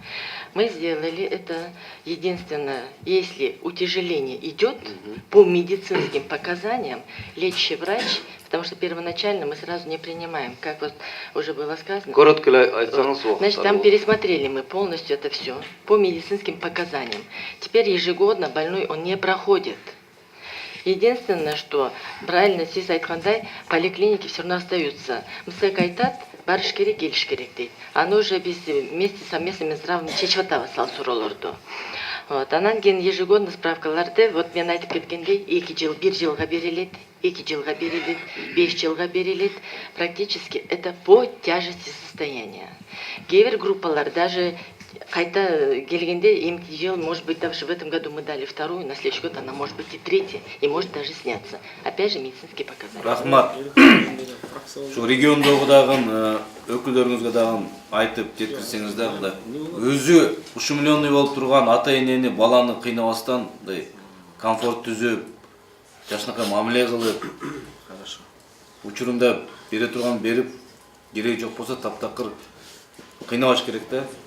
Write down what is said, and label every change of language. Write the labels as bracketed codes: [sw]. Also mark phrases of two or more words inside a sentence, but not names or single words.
[ru] Мы сделали это единственное, если утяжеление идет по медицинским показаниям, лечащий врач, потому что первоначально мы сразу не принимаем, как вот уже было сказано. [ky] Коротко айтсаңыз. [ru] Значит, там пересмотрели мы полностью это все по медицинским показаниям. Теперь ежегодно больной он не проходит. Единственное, что правильно [ky] сиз айткандай, [ru] поликлиники все равно остаются. [ky] МСЭК айтат, барыш керек, келиш керек дейт. Аны уже биз [ru] вместе совместно Минздравым [ky] чечип атабыз ал суроолорду. Вот, анан кийин ежегодно справкаларды, вот мен айтып кеткендей, 2 жыл, 1 жылга берилет, 2 жылга берилет, 5 жылга берилет. [ru] Практически это по тяжести состояния. [ky] Кээ бир группалар даже кайта келгенде МТЖ, [ru] может быть, даже в этом году мы дали 2-ю, на следующий год она может быть и 3-я, и может даже сняться. Опять же, медицинские показания. [ky] Рахмат. Şu региондогу дагы өкүлдөрүңүзгө дагы айтып жеткирсеңиз дагы өзү ушу миллионный болуп турган ата-энени баланы кыйнабастан комфорт түзүп, жашынакай мамиле кылып, учурунда бере турган берип, кереги жок болсо таптакыр кыйнабаш керек да.